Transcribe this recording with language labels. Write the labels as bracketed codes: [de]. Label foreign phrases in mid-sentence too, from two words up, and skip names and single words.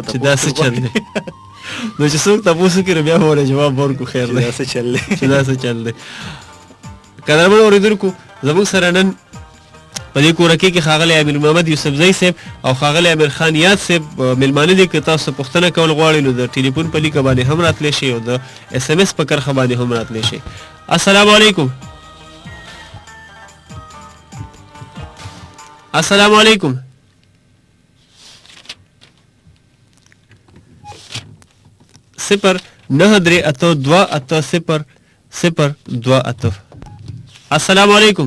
[ps] چې دا څه چل دی نو چې څوک تاسو کې بیا وره جواب ورکو خیر دی دا څه چل دی چې دا څه چل دی قدرمن اوریدونکو زموږ سره نن په دې کورکې کې ښاغلی امیر محمد یوسفزی صاحب او ښاغلی امیر خان یاد صاحب میلمانه دي که تاسو پوښتنه کول غواړئ نو د ټلیفون په لیکه باندې هم راتلی شئ او د اس ام اس په کرښه باندې هم راتلی شئ [ar] السلام علیکم السلام علیکم [ps] صفر 9-3-8-2-8-0-0-2-8 [ar] السلام علیکم